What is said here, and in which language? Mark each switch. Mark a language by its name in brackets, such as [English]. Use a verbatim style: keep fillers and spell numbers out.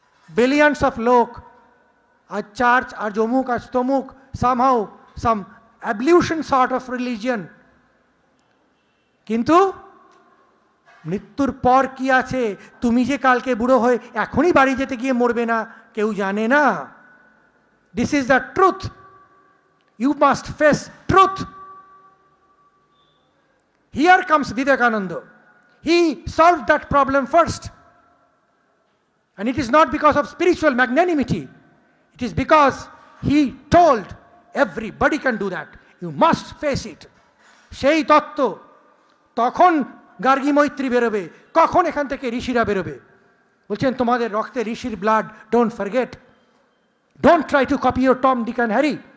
[Bangla] Billions of লোক, আর church, আর জমুক, আর তমুক, [English] somehow some ablution sort of religion, [Bangla] কিন্তু মৃত্যুর পর কি আছে, তুমি যে কালকে বুড়ো হয়ে এখনই বাড়ি যেতে গিয়ে মরবে না, কেউ জানে না। [English] This is the truth, you must face truth. Here comes Vivekananda, he solve that problem first, and it is not because of spiritual magnanimity. It is because he told everybody can do that. You must face it. [Bangla] সেই তত্ত্ব তখন গার্গী মৈত্রী বেরোবে, কখন এখান থেকে ঋষিরা বেরোবে। বলছেন তোমাদের রক্তে ঋষির [English] Blood, don't forget, don't try to copy your Tom, Dick and Harry.